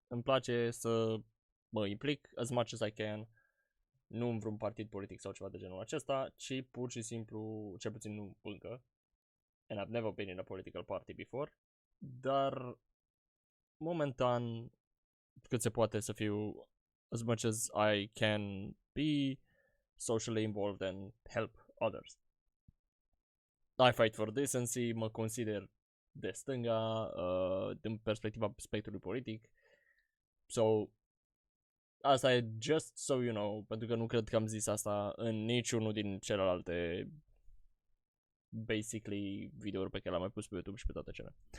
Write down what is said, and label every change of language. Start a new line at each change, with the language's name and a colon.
Romanian: Îmi place să mă implic
English: as much as I can.
Romanian: Nu în vreun partid politic sau ceva de genul acesta, ci pur și simplu, cel puțin nu încă.
English: And I've never been in a political party before.
Romanian: Dar momentan, cât se poate să fiu
English: as much as I can be socially involved and help others. I fight for decency,
Romanian: mă consider de stânga, din perspectiva spectrului politic. So, asta e
English: just so you know,
Romanian: pentru că nu cred că am zis asta în niciunul din celelalte basically videouri pe care le-am mai pus pe YouTube și pe toate cele.